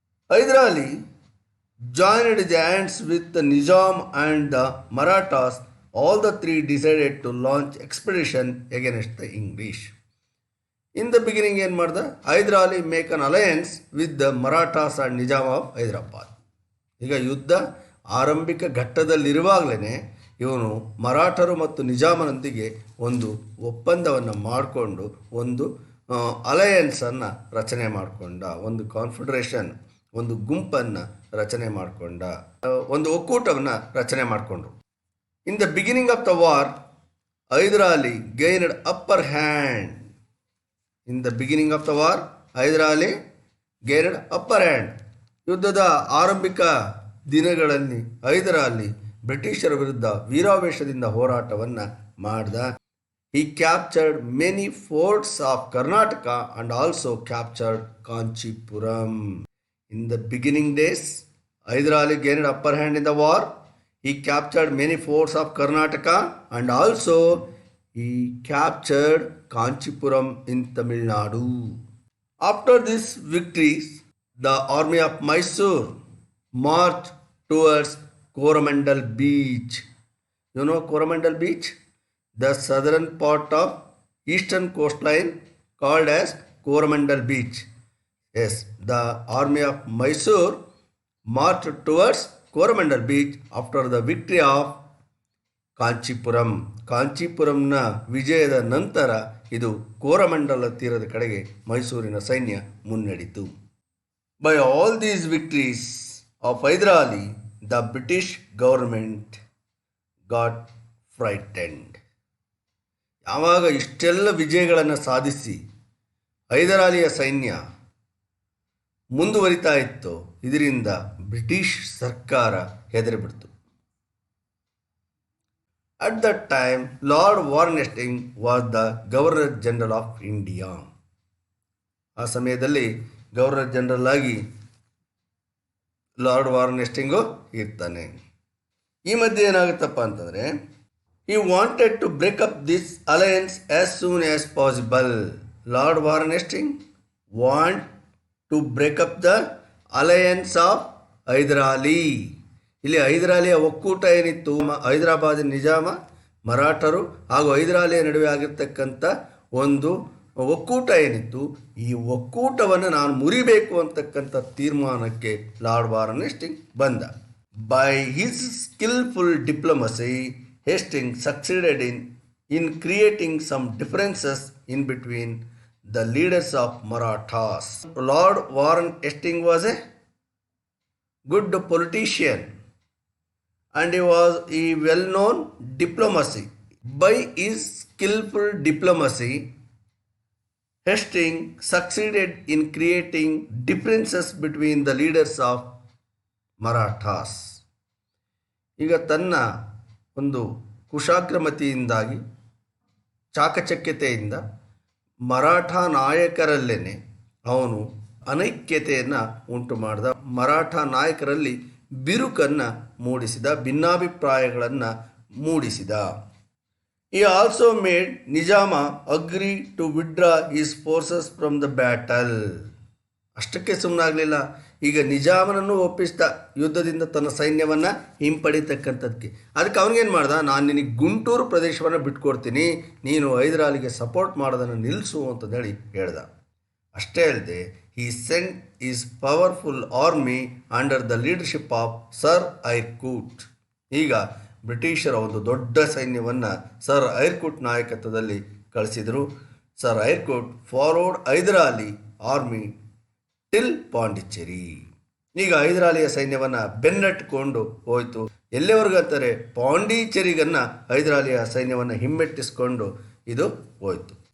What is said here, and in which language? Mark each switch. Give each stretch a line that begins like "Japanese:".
English: Hyder Ali joined his hands with the Nizam and the Marathas. All the three decided to launch expedition against the English. In the beginning,
Kannada: ಏನು ಮಾಡಿದ?
English: Hyder Ali make an alliance with the Marathas and Nizam of Hyderabad.
Kannada: ಈಗ ಯುದ್ಧ ಆರಂಭಿಕ ಘಟ್ಟದಲ್ಲಿರುವಾಗಲೇ ಇವನು ಮರಾಠರು ಮತ್ತು ನಿಜಾಮನೊಂದಿಗೆ ಒಂದು ಒಪ್ಪಂದವನ್ನು ಮಾಡಿಕೊಂಡು ಒಂದು ಅಲಯನ್ಸನ್ನು ರಚನೆ ಮಾಡಿಕೊಂಡ, ಒಂದು ಕಾನ್ಫೆಡರೇಷನ್, ಒಂದು ಗುಂಪನ್ನು ರಚನೆ ಮಾಡಿಕೊಂಡ, ಒಂದು ಒಕ್ಕೂಟವನ್ನು ರಚನೆ ಮಾಡಿಕೊಂಡ್ರು.
English: In the beginning of the war, Hyder Ali gained upper hand. In the beginning of the war, Hyder Ali gained upper hand.
Kannada: ಯುದ್ಧದ ಆರಂಭಿಕ ದಿನಗಳಲ್ಲಿ ಹೈದರ್ ಅಲಿ ಬ್ರಿಟಿಷರ ವಿರುದ್ಧ ವೀರಾವೇಶದಿಂದ ಹೋರಾಟವನ್ನು ಮಾಡಿದ.
English: He captured many forts of Karnataka and also captured Kanchipuram. In the beginning days, Hyder Ali gained upper hand in the war. He captured many forts of Karnataka and also he captured Kanchipuram in Tamil Nadu. After these victories, the army of Mysore marched towards Coromandel Beach. You know Coromandel Beach? The southern part of eastern coastline called as Coromandel Beach. Yes, the army of Mysore marched towards Coromandel Beach after the victory of Kanchipuram.
Kannada: ಕಾಂಚೀಪುರಂನ ವಿಜಯದ ನಂತರ ಇದು ಕೋರಮಂಡಲ ತೀರದ ಕಡೆಗೆ ಮೈಸೂರಿನ ಸೈನ್ಯ ಮುನ್ನಡೆಯಿತು.
English: By all these victories of Hyder Ali the British government got frightened.
Kannada: ಯಾವಾಗ ಇಷ್ಟೆಲ್ಲ ವಿಜಯಗಳನ್ನು ಸಾಧಿಸಿ ಹೈದರ್ ಅಲಿಯ ಸೈನ್ಯ ಮುಂದುವರಿತಾ ಇತ್ತು, ಇದರಿಂದ ಬ್ರಿಟಿಷ್ ಸರ್ಕಾರ ಹೆದರಿಬಿಡ್ತು.
English: At that time Lord Warren Hastings was the governor general of India.
Kannada: ಆ ಸಮಯದಲ್ಲಿ ಗವರ್ನರ್ ಜನರಲ್ ಆಗಿ ಲಾರ್ಡ್ ವಾರನ್ ಹೇಸ್ಟಿಂಗು ಇರ್ತಾನೆ. ಈ ಮಧ್ಯೆ ಏನಾಗುತ್ತಪ್ಪ ಅಂತಂದರೆ,
English: he wanted to break up this alliance as soon as possible. Lord Warren Hastings want to break up the alliance of Hyder Ali.
Kannada: ಇಲ್ಲಿ ಹೈದರ್ ಅಲಿಯ ಒಕ್ಕೂಟ ಏನಿತ್ತು, ಹೈದರಾಬಾದ್ ನಿಜಾಮ, ಮರಾಠರು ಹಾಗೂ ಹೈದರ್ ಅಲಿಯ ನಡುವೆ ಆಗಿರ್ತಕ್ಕಂಥ ಒಂದು ಒಕ್ಕೂಟ ಏನಿತ್ತು, ಈ ಒಕ್ಕೂಟವನ್ನು ನಾನು ಮುರಿಬೇಕು ಅಂತಕ್ಕಂಥ ತೀರ್ಮಾನಕ್ಕೆ ಲಾರ್ಡ್ ವಾರನ್ ಹೇಸ್ಟಿಂಗ್ಸ್ ಬಂದ.
English: By his skilful diplomacy Hastings succeeded in creating some differences in between the leaders of Marathas. Lord Warren Hastings was a good politician and he was a well-known diplomacy. By his skillful diplomacy, Hastings succeeded in creating differences between the leaders of Marathas.
Kannada: ಈಗ ತನ್ನ ಒಂದು ಕುಶಾಗ್ರಮತಿಯಿಂದಾಗಿ, ಚಾಕಚಕ್ಯತೆಯಿಂದ ಮರಾಠ ನಾಯಕರಲ್ಲೇ ಅವನು ಅನೈಕ್ಯತೆಯನ್ನು ಉಂಟು ಮಾಡಿದ. ಮರಾಠ ನಾಯಕರಲ್ಲಿ ಬಿರುಕನ್ನು ಮೂಡಿಸಿದ, ಭಿನ್ನಾಭಿಪ್ರಾಯಗಳನ್ನು ಮೂಡಿಸಿದ.
English: He also made Nizama agree to withdraw his forces from the battle.
Kannada: ಅಷ್ಟಕ್ಕೆ ಸುಮ್ಮನಾಗಲಿಲ್ಲ, ಈಗ ನಿಜಾಮನನ್ನು ಒಪ್ಪಿಸಿದ ಯುದ್ಧದಿಂದ ತನ್ನ ಸೈನ್ಯವನ್ನು ಹಿಂಪಡಿತಕ್ಕಂಥದ್ದಕ್ಕೆ. ಅದಕ್ಕೆ ಅವನಿಗೇನು ಮಾಡ್ದ, ನಾನು ನಿನಗೆ ಗುಂಟೂರು ಪ್ರದೇಶವನ್ನು ಬಿಟ್ಕೊಡ್ತೀನಿ, ನೀನು ಹೈದರ್ ಅಲಿಗೆ ಸಪೋರ್ಟ್ ಮಾಡೋದನ್ನು ನಿಲ್ಲಿಸು ಅಂತಂದೇಳಿ ಹೇಳ್ದ. ಅಷ್ಟೇ ಅಲ್ಲದೆ
English: he sent his powerful army under the leadership of Sir Eyre Coote.
Kannada: ಈಗ ಬ್ರಿಟಿಷರ ಒಂದು ದೊಡ್ಡ ಸೈನ್ಯವನ್ನು ಸರ್ ಐರ್ಕೂಟ್ ನಾಯಕತ್ವದಲ್ಲಿ ಕಳಿಸಿದರು.
English: Sir Eyre Coote followed Hyder Ali army till Pondicherry.
Kannada: ಈಗ ಹೈದರ್ ಅಲಿಯ ಸೈನ್ಯವನ್ನು ಬೆನ್ನಟ್ಟಿಕೊಂಡು ಹೋಯಿತು. ಎಲ್ಲಿವರೆಗೂ ಅಂತಾರೆ, ಪಾಂಡಿಚೇರಿಗನ್ನು ಹೈದರ್ ಅಲಿಯ ಸೈನ್ಯವನ್ನು ಹಿಮ್ಮೆಟ್ಟಿಸ್ಕೊಂಡು ಇದು ಹೋಯಿತು.